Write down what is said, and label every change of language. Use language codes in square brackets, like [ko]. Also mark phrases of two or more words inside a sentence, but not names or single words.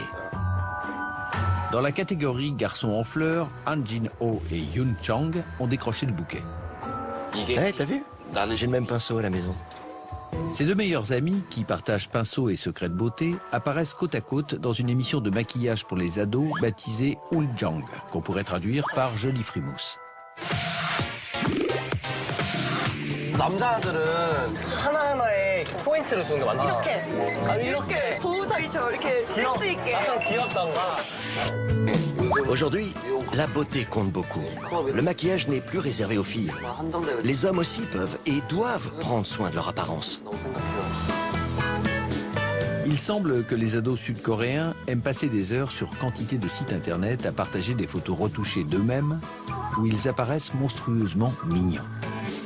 [fr] Dans la catégorie garçons en fleurs, Han Jin-ho et Yoon Chang ont décroché le bouquet. Hey, t'as vu? J'ai le même pinceau à la maison. Ces deux meilleurs amis, qui partagent pinceau et secrets de beauté, apparaissent côte à côte dans une émission de maquillage pour les ados baptisée Uljang, qu'on pourrait traduire par Jolie Frimousse. [ko] 남자들은 하나하나에 포인트를 주는 거 맞나? 이렇게. 아니 이렇게 보호자기처럼 이렇게 센스 있게. 나처럼 귀엽던가. [fr] Aujourd'hui, la beauté compte beaucoup. Le maquillage n'est plus réservé aux filles. Les hommes aussi peuvent et doivent prendre soin de leur apparence. Il semble que les ados sud-coréens aiment passer des heures sur quantité de sites internet à partager des photos retouchées d'eux-mêmes où ils apparaissent monstrueusement mignons.